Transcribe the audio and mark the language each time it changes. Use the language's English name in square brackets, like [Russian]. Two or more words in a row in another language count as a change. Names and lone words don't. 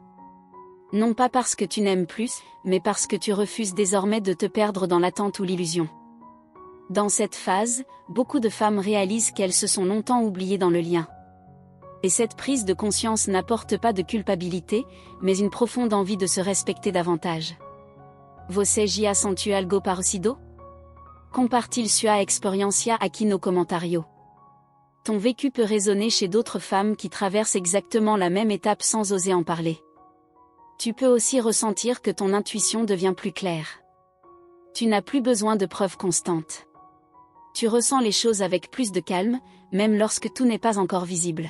[French] Non pas parce que tu n'aimes plus, mais parce que tu refuses désormais de te perdre dans l'attente ou l'illusion. Dans cette phase, beaucoup de femmes réalisent qu'elles se sont longtemps oubliées dans le lien. Et cette prise de conscience n'apporte pas de culpabilité, mais une profonde envie de se respecter davantage. [Portuguese] Você já sentiu algo parecido? Compartilhe sua experiência aqui no commentario. [French] Ton vécu peut résonner chez d'autres femmes qui traversent exactement la même étape sans oser en parler. Tu peux aussi ressentir que ton intuition devient plus claire. Tu n'as plus besoin de preuves constantes. Tu ressens les choses avec plus de calme, même lorsque tout n'est pas encore visible.